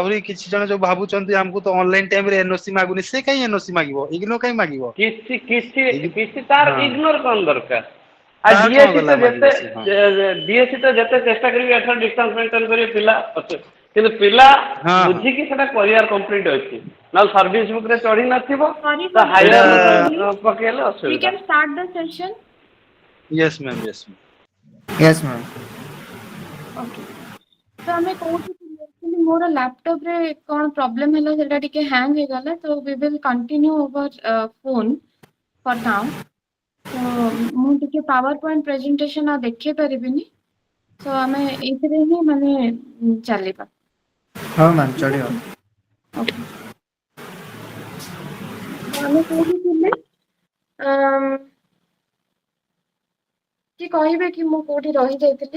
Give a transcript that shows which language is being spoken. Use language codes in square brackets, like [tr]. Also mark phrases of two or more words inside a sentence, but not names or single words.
[or] ଆହୁରି କିଛି ଜଣ ଯୋଉ ଭାବୁଛନ୍ତି ଆମକୁ ତ [en] online time [or] ରେ NOC ମାଗୁନି, ସେ କାଇଁ NOC ମାଗିବ? ଇଗ୍ନୋ କାଇଁ ମାଗିବ? କିଛି ତାର ହଁ ଇଗ୍ନୋର କଣ ଦରକାର? ଆଉ ତାର କଣ DAC ଗଲା ତ ମାଗିବ ସେ? ହଁ ଯେତେ ଚେଷ୍ଟା କରିବେ ଏଥର [en] distance maintain [or] କରିବେ ପିଲା ଅଛନ୍ତି, କିନ୍ତୁ ପିଲା ହଁ ହଁ ବୁଝିକି ସେଟା କରିବାର କମ୍ପ୍ଲିଟ ଅଛି। ନହେଲେ [en] service book [or] ରେ ଚଢି ନଥିବ [en] Sorry [or] ତ [en] for [or] ଏଇଟା [en] disturbing you [or] ପକେଇଲେ [en] again. We [or] ଅସୁବିଧା। [en] can start the session. yes ma'am yes ma'am. yes ma'am. [or] Okay. ତ ଆମେ କୋଉଠି ଥିଲେ? Actually ମୋର ଲ୍ୟାପଟପ୍ ରେ କଣ ପ୍ରୋବ୍ଲେମ ହେଲା, ସେଟା ଟିକେ ହ୍ୟାଙ୍ଗ ହେଇଗଲା। [en] ତ we will continue over phone for now. [or] ତ ମୁଁ ଟିକେ [en] PowerPoint presentation [or] ଆଉ ଦେଖେଇ ପାରିବିନି। ତ ଆମେ ଏଇଥିରେ ହିଁ ମାନେ ଚାଲିବା। ହଉ ମ୍ୟାମ୍ ଠିକ ଚଳିବ। ଅଛି। ଓକେ। ତ ଆମେ କୋଉଠି ଥିଲେ? କି କହିବେ କି ମୁଁ କୋଉଠି ରହିଯାଇଥିଲି?